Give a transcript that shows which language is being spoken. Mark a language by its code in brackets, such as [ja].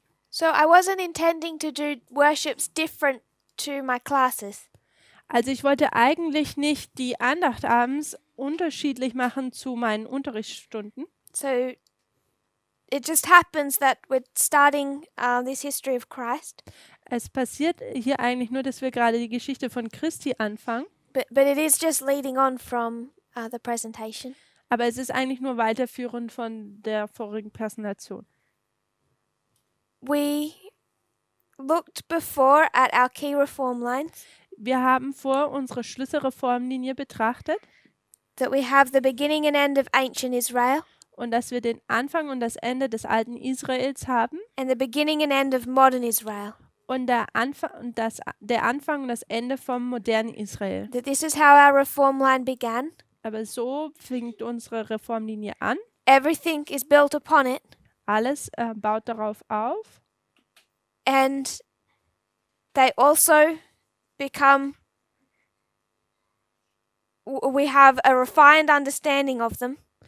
[en] So I wasn't intending to do worships different to my classes. [de] Also ich wollte eigentlich nicht die Andacht abends unterschiedlich machen zu meinen Unterrichtsstunden. [en] So it just happens that we're starting this history of Christ, [de] Es passiert hier eigentlich nur, dass wir gerade die Geschichte von Christi anfangen, [en] but it is just leading on from the presentation. [de] aber es ist eigentlich nur weiterführend von der vorigen Präsentation. [en] We looked before at our key reform lines, [de] Wir haben vor unsere Schlüsselreformlinie betrachtet [en] that we have the beginning and end of ancient Israel [de] und dass wir den Anfang und das Ende des alten Israels haben [en] and the beginning and end of modern Israel. [de] und der Anfang und das Ende vom modernen Israel. [en] That this is how our reform line began. [de] Aber so fängt unsere Reformlinie an. [en] Everything is built upon it, [de] Alles baut darauf auf. [en] and they also become, we have a refined understanding of them